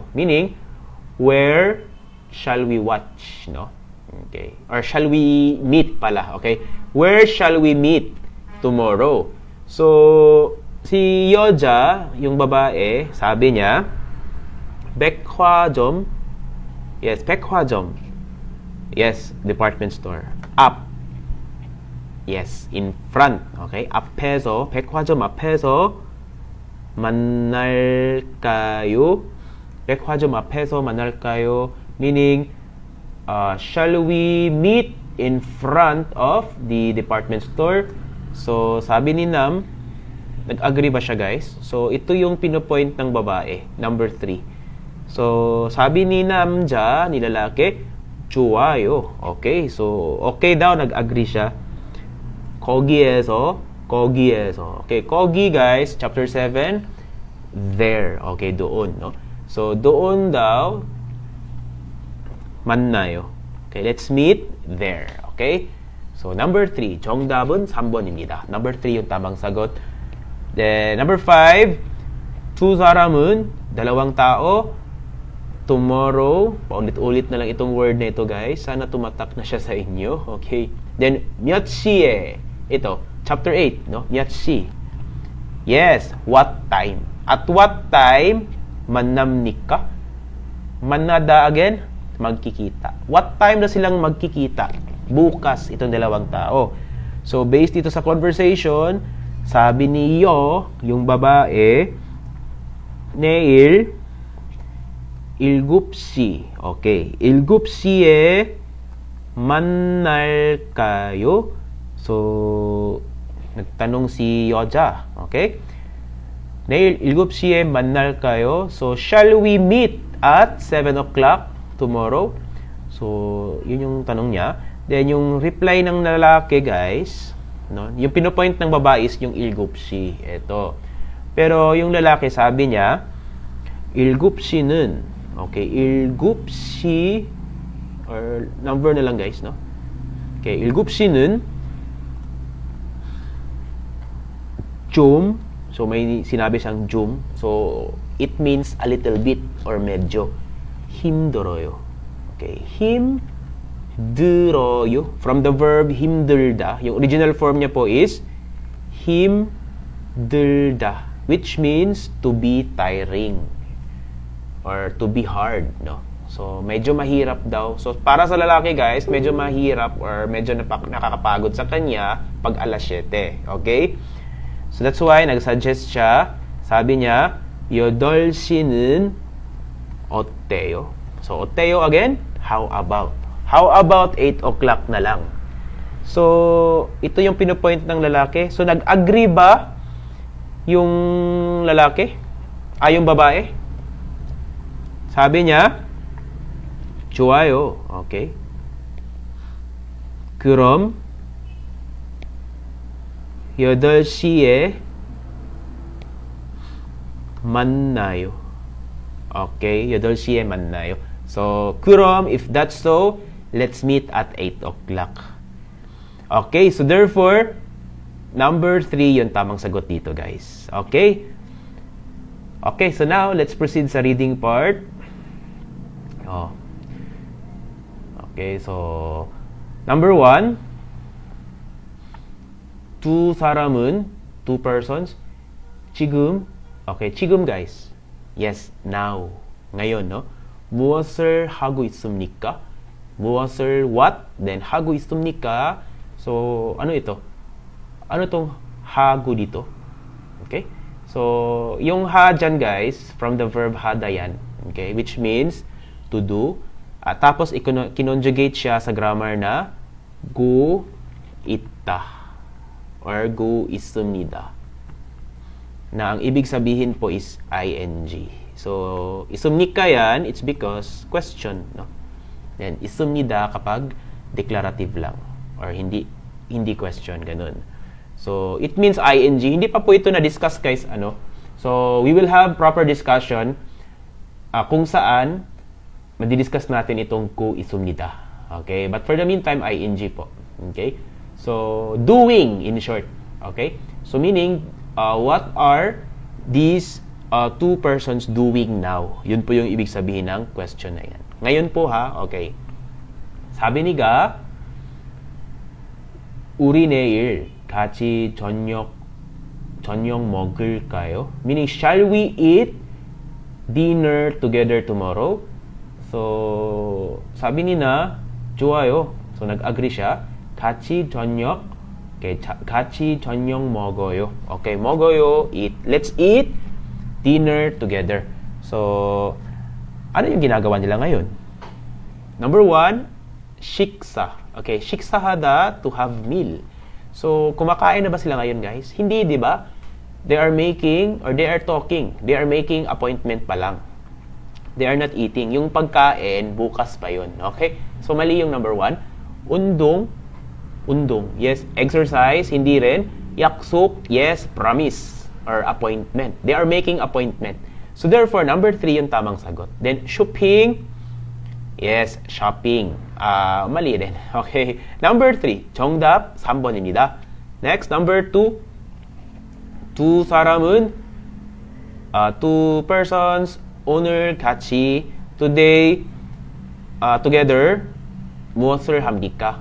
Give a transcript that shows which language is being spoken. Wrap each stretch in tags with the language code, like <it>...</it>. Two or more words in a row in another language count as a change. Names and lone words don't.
<en>Meaning, where shall we watch, no? Okay. Or shall we meet pala, okay? Where shall we meet tomorrow? So,</en> <tl>si 여자, yung babae, sabi niya, 백화점.</tl> <en>Yes, 백화점. Yes, department store. Up. Yes, in front. Okay?</en> <ko>앞에서, 백화점 앞에서 만날까요? 백화점 앞에서 만날까요?</ko> <en>Meaning, shall we meet in front of the department store? So,</en> <tl>sabi ni Nam, nag-agree ba siya, guys? So, ito yung pinopoint ng babae. Number 3. So, sabi ni 남자, ni lalaki, 좋아요. Okay, so, okay daw, nag-agree siya.</tl> <ko>거기에서. Okay, 거기,</ko> <en>guys, chapter 7, there.</en> <tl>Okay, doon, no? So, doon daw,</tl> <ko>만나요.</ko> <en>Okay, let's meet there. Okay? So, number 3,</en> <ko>정답은 3번입니다.</ko> <tl>Number 3 yung tamang sagot. Then, number 5,</tl> <ko>두 사람은,</ko> <tl>dalawang tao, tomorrow, paulit-ulit na lang itong word na ito, guys. Sana tumatak na siya sa inyo.</tl> <en>Okay. Then,</en> <ko>몇 시에.</ko> <tl>Ito, chapter 8, no?</tl> <ko>몇 시.</ko> <en>Yes, what time. At what time,</en> <ko>만납니까?</ko> <tl>만나다 again, magkikita.</tl> <en>What time</en> <tl>na silang magkikita? Bukas, itong dalawang tao. So, based dito sa conversation, sabi ni Yo, yung babae,</tl> <ko>내일, 7시. Okay. 7시에 만날까요?</ko> <tl>So, nagtanong si 여자. Okay?</tl> <ko>내일 7시에 만날까요?</ko> <en>So, shall we meet at 7 o'clock tomorrow? So,</en> <tl>yun yung tanong niya. Then, yung reply ng lalaki, guys, no? Yung pinopoint ng babae is yung 7시. Ito. Pero, yung lalaki, sabi niya, 7시는 okay, 7시 or number na lang, guys, no?</tl> <ko>Okay, 7시는 좀,</ko> <tl>so may sinabi siyang 좀.</tl> <en>So, it means a little bit or medyo 힘들어요.</en> <ko>Okay, 힘들어요.</ko> <en>From the verb 힘들다. Yung original form</en> <tl>niya po</tl> <en>is 힘들다, which means to be tiring or to be hard, no? So,</en> <tl>medyo mahirap daw. So, para sa lalaki, guys, medyo mahirap or medyo nakakapagod sa kanya pag alas 7. Okay? So,</tl> <en>that's why</en> <tl>nag-suggest siya. Sabi niya,</tl> <ko>8시는 어때요?</ko> <en>So, 어때요 again? How about? How about 8 o'clock</en> <tl>na lang? So, ito yung pinopoint ng lalaki. So, nag-agree ba yung lalaki? Yung babae? Sabi niya,</tl> <ko>좋아요. Okay. 그럼 8시에 만나요. Okay, 8시에 만나요. So, 그럼,</ko> <en>if that's so, let's meet at 8 o'clock. Okay, so therefore, number 3</en> <tl>yung tamang sagot dito,</tl> <en>guys. Okay? Okay, so now, let's proceed sa reading part. Oh. Okay, so, number 1,</en> <ko>두 사람은,</ko> <en>two persons,</en> <ko>지금, okay, 지금,</ko> <en>guys. Yes, now. Ngayon, no?</en> <ko>무엇을 하고 있습니까? 무엇을,</ko> <en>what? Then,</en> <ko>하고 있습니까?</ko> <tl>So, ano ito? Ano tong hago dito? Okay? So, yung ha dyan, guys,</tl> <en>from the verb hada yan. Okay? Which means, to do.</en> <tl>At tapos, kinonjugate siya sa grammar na</tl> <ko>고 있다</ko> <tl>or</tl> <ko>고 있습니다.</ko> <tl>Na ang ibig sabihin po is ing. So, 있습니까 yan,</tl> <en>it's because question, no? Then,</en> <tl>있습니다 kapag declarative lang or hindi question, ganun.</tl> <en>So, it means ing.</en> <tl>Hindi pa po ito na-discuss, guys, ano?</tl> <en>So, we will have proper discussion</en> <tl>kung saan madidiscuss natin itong</tl> <ko>고 있습니다.</ko> <en>Okay? But for the meantime, ing po. Okay? So, doing, in short. Okay? So, meaning, what are these two persons doing now?</en> <tl>Yun po yung ibig sabihin ng question na yan. Ngayon po, ha? Okay. Sabi ni Ga,</tl> <ko>우리 내일 같이 저녁 먹을까요?</ko> <en>Meaning, shall we eat dinner together tomorrow? So,</en> <tl>sabi ni na, 좋아요. So, nag-agree siya.</tl> <ko>같이 저녁, okay, 같이 저녁 먹어요. Okay, 먹어요,</ko> <en>eat. Let's eat dinner together. So,</en> <tl>ano yung ginagawa nila ngayon?</tl> <en>Number 1,</en> <ko>식사. Okay, 식사하다,</ko> <en>to have meal. So,</en> <tl>kumakain na ba sila ngayon, guys? Hindi, di ba?</tl> <en>They are making, or they are talking. They are making appointment</en> <tl>pa lang.</tl> <en>They are not eating.</en> <tl>Yung pagkain, bukas pa yun. Okay? So, mali yung number 1. Undong.</tl> <en>Yes, exercise.</en> <tl>Hindi rin.</tl> <ko>약속.</ko> <en>Yes, promise. Or appointment. They are making appointment. So, therefore, number 3</en> <tl>yung tamang sagot.</tl> <en>Then, shopping. Yes, shopping.</en> <tl>Mali rin.</tl> <en>Okay. Number 3.</en> <ko>정답 3번입니다.</ko> <en>Next, number 2.</en> <ko>두 사람은</ko> <en>two persons</en> <ko>오늘 같이</ko> <en>today together</en> <ko>무엇을 합니까?</ko>